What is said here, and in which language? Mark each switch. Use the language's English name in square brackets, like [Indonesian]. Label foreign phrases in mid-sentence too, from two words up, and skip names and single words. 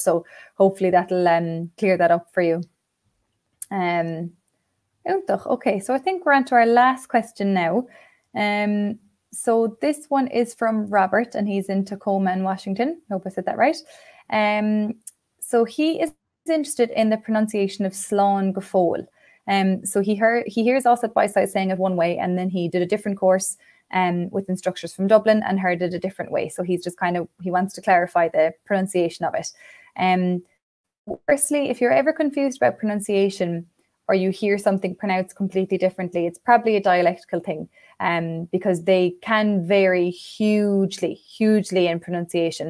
[English] So hopefully that'll clear that up for you. Okay, so I think we're on to our last question now. So this one is from Robert, and he's in Tacoma in Washington. Hope I said that right. So he is interested in the pronunciation of [Irish] Slán go fóill. [English] So he hears us at Bitesize saying it one way, and then he did a different course with instructors from Dublin and heard it a different way. So he's just he wants to clarify the pronunciation of it. Firstly, if you're ever confused about pronunciation, or you hear something pronounced completely differently, it's probably a dialectical thing, because they can vary hugely in pronunciation.